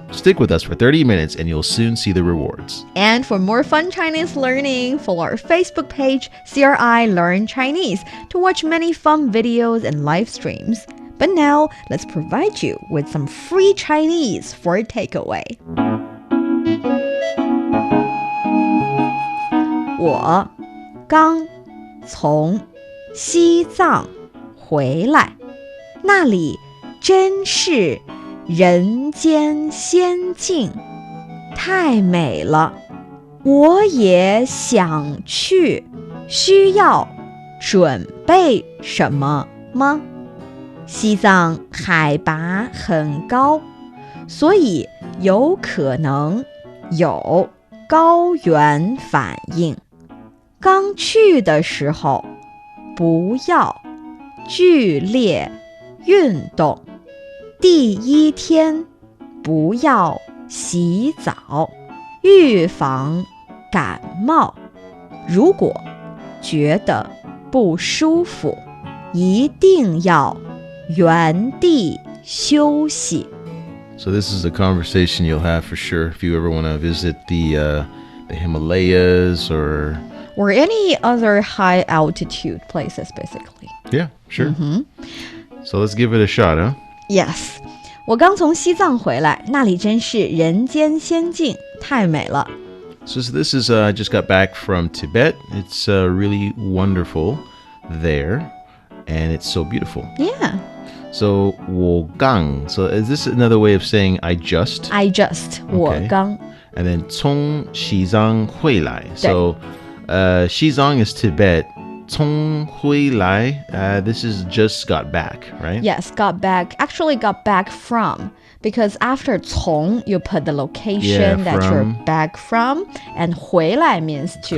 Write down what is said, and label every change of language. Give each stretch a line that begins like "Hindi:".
English: Stick with us for 30 minutes and you'll soon see the rewards. And for more fun Chinese learning, follow our Facebook page, CRI Learn Chinese, to watch many fun videos and live streams. But now, let's provide you with some free Chinese for a takeaway.
Chinese: 我刚从西藏回来，那里真是人间仙境，太美了。我也想去，需要准备什么吗？西藏海拔很高，所以有可能有高原反应。刚去的时候，不要剧烈运动。第一天不要洗澡，预防感冒。如果觉得不舒服，一定要原地休息。
English: So this is a conversation you'll have for sure if you ever want to visit the Himalayas or any other high altitude places, basically. Yeah, sure. So let's give it a shot, huh? Yes.
Chinese: 我刚从西藏回来，那里真是人间仙境，太美了。
English: So this is I just got back from Tibet. It's really wonderful there, and it's so beautiful. Yeah.
Chinese: So 我刚.
English: So is this another way of saying I just? I just.
Chinese: 我刚. And then 从西藏回来.
English: So 西藏 is Tibet. 从回来, this is just got back, right? Yes, got back. Actually got back from. Because after 从, you put the location that you're back from. And 回来 means to